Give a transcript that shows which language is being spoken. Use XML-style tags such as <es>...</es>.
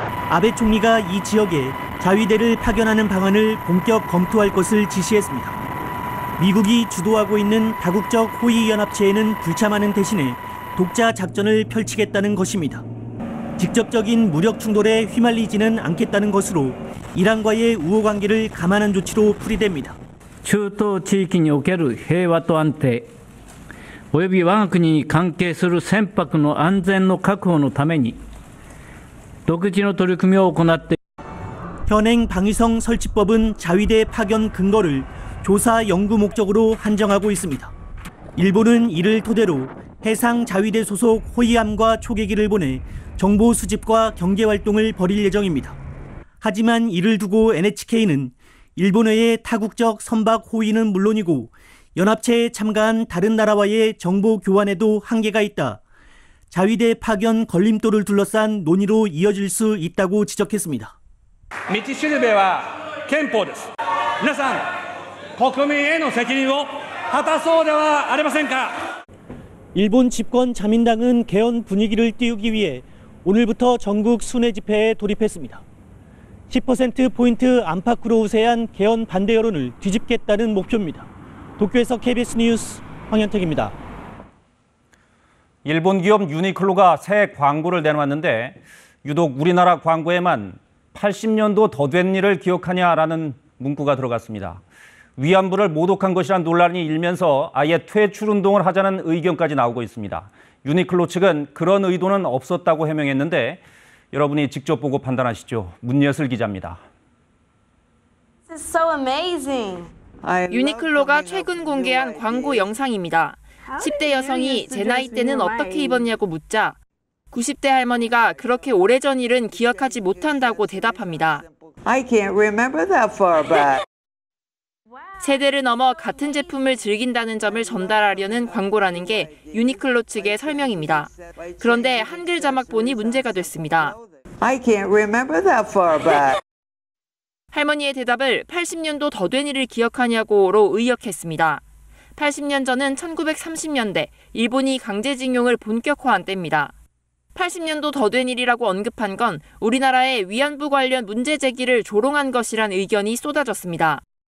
<ko>아베 총리가 이 지역에 자위대를 파견하는 방안을 본격 검토할 것을 지시했습니다. 미국이 주도하고 있는 다국적 호위연합체에는 불참하는 대신에 독자 작전을 펼치겠다는 것입니다. 직접적인 무력 충돌에 휘말리지는 않겠다는 것으로 이란과의 우호 관계를 감안한 조치로 풀이됩니다.</ko> <ja>中東地域における平和と安定および我が国に関係する船舶の安全の確保のために独自の取り組みを行って</ja> <ko>현행 방위성 설치법은 자위대 파견 근거를 조사 연구 목적으로 한정하고 있습니다. 일본은 이를 토대로 해상 자위대 소속 호위함과 초계기를 보내 정보 수집과 경제 활동을 벌일 예정입니다. 하지만 이를 두고 NHK는 일본의 타국적 선박 호위는 물론이고 연합체에 참가한 다른 나라와의 정보 교환에도 한계가 있다. 자위대 파견 걸림돌을 둘러싼 논의로 이어질 수 있다고 지적했습니다.</ko> <ja>道しるべは憲法です。皆さん、国民への責任を果たそうではありませんか。</ja> <ko>일본 집권 자민당은 개헌 분위기를 띄우기 위해 오늘부터 전국 순회 집회에 돌입했습니다. 10%포인트 안팎으로 우세한 개헌 반대 여론을 뒤집겠다는 목표입니다. 도쿄에서 KBS 뉴스 황현택입니다. 일본 기업 유니클로가 새 광고를 내놓았는데 유독 우리나라 광고에만 80년도 더 된 일을 기억하냐라는 문구가 들어갔습니다. 위안부를 모독한 것이란 논란이 일면서 아예 퇴출 운동을 하자는 의견까지 나오고 있습니다. 유니클로 측은 그런 의도는 없었다고 해명했는데 여러분이 직접 보고 판단하시죠. 문예슬 기자입니다. 유니클로가 최근 공개한 광고 영상입니다. 10대 여성이 제 나이 때는 어떻게 입었냐고 묻자 90대 할머니가 그렇게 오래전 일은 기억하지 못한다고 대답합니다.</ko> <en>I can't remember that far back.</en> <ko>세대를 넘어 같은 제품을 즐긴다는 점을 전달하려는 광고라는 게 유니클로 측의 설명입니다. 그런데 한글 자막 보니 문제가 됐습니다.</ko> <en>I can't remember that far back.</en> <ko>할머니의 대답을 80년도 더 된 일을 기억하냐고로 의역했습니다. 80년 전은 1930년대 일본이 강제징용을 본격화한 때입니다. 80년도 더 된 일이라고 언급한 건 우리나라의 위안부 관련 문제 제기를 조롱한 것이란 의견이 쏟아졌습니다.</ko>